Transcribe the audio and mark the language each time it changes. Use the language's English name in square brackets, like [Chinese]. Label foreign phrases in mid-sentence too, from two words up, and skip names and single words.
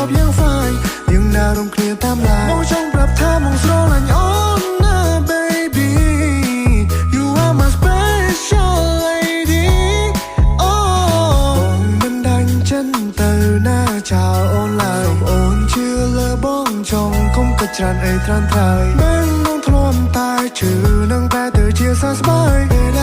[Khmer] យ៉ាង fine យើងដើររំគ្នាតាមឡានបងចង់ប្រាប់ថាបងស្រឡាញ់អូនណា baby [English] You are my special lady [Khmer] អូបងមិនដាច់ចិត្តទៅណាចោលអូនឡើយអូនជឿលើបងចង់គុំគិតច្រើនអីត្រាំត្រើយមិននឹងធ្លាប់តែជឿនឹងតែទៅជាសះស្បើយ